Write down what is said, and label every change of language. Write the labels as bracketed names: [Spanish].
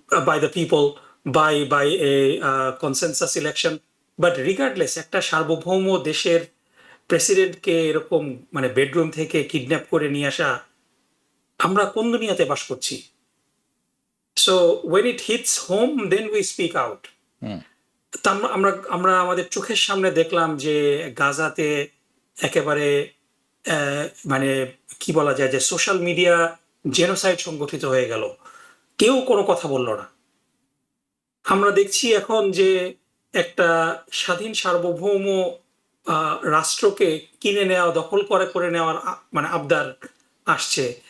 [English] By the people, by a consensus election. But regardless, [Bangla] একটা সার্বভৌম দেশের প্রেসিডেন্টকে এরকম মানে বেডরুম থেকে কিডন্যাপ করে নিয়ে আসা, আমরা কোন দুনিয়াতে বাস করছি? [English] So when it hits home, then we speak out. [Bangla] আমরা আমাদের চোখের সামনে দেখলাম যে গাজাতে একেবারে মানে কি বলা যায়, যে সোশ্যাল মিডিয়া জেনোসাইড সংগঠিত হয়ে গেল, কেউ কোনো কথা বলল না। আমরা দেখছি এখন যে একটা স্বাধীন সার্বভৌম রাষ্ট্রকে কিনে নেওয়া, দখল করে নেওয়ার মানে আবদার আসছে।